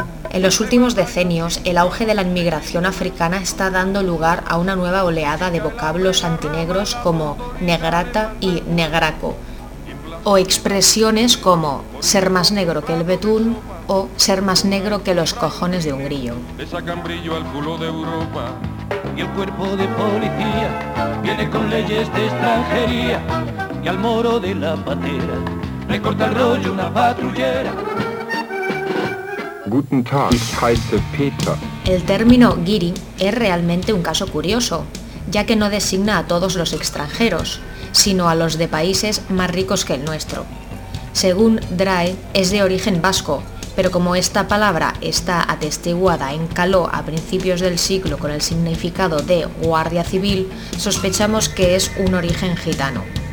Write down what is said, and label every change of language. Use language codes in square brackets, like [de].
[es] En los últimos decenios, el auge de la inmigración africana está dando lugar a una nueva oleada de vocablos antinegros como negrata y negraco, o expresiones como ser más negro que el betún o ser más negro que los cojones de un grillo. Esa cambrillo al culo de Europa y el cuerpo de policía viene con leyes de extranjería y al moro de la patera le corta el rollo una patrullera. [de] Guten Tag, ich heiße Peter. [es] El término guiri es realmente un caso curioso, ya que no designa a todos los extranjeros, sino a los de países más ricos que el nuestro. Según Drae, es de origen vasco, pero como esta palabra está atestiguada en caló a principios del siglo con el significado de guardia civil, sospechamos que es un origen gitano.